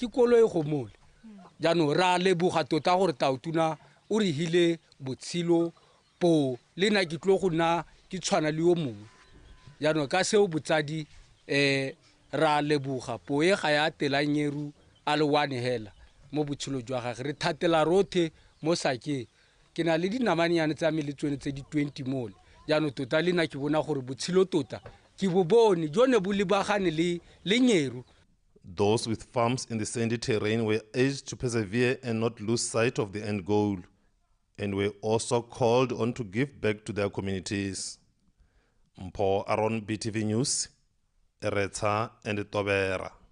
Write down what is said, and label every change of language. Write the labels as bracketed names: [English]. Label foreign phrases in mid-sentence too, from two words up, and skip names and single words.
[Tswana] ke koloi go mole jaanong ra leboga tota gore taotuna o re hile botshelo po le nna ke tlo go nna ke tshwana le yo mongwe jaanong ka seo botsadi ra leboga po e ga ya telang nyeru a le one hela mo botshelo jwa gage re thatela rothe mo sakeng ke na le dinamanyane tsa me le tsone tse di 20 mole jaanong tota le nna ke bona gore botshelo tota ke bo bone jone bo lebagane le nyeru. [English] Those with farms in the sandy terrain were urged to persevere and not lose sight of the end goal, and were also called on to give back to their communities. Mpho Aron, BTV News, Eretha and Tobera.